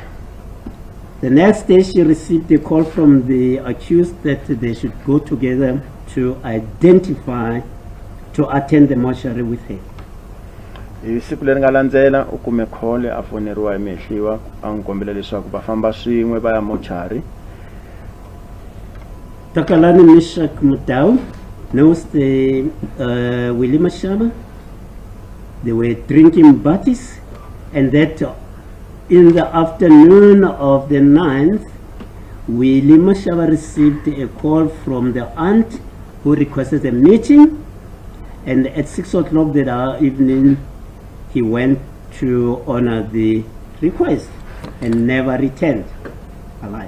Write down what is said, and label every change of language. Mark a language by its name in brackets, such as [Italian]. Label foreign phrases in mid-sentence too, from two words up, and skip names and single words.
[English] The next day, she received a call from the accused that they should go together to attend the mortuary with her. [Tsonga] Siku leri nga landzela u kume call a foneriwa hi mehliwa a n'wi kombela leswaku va famba swin'we va ya mortuary. [English] Takalani Mishak Mutau knows the Willie Mashaba. They were drinking butties, and that in the afternoon of the 9th, Willie Mashaba received a call from the aunt who requested a meeting, and at 6 o'clock that evening, he went to honor the request and never returned alive.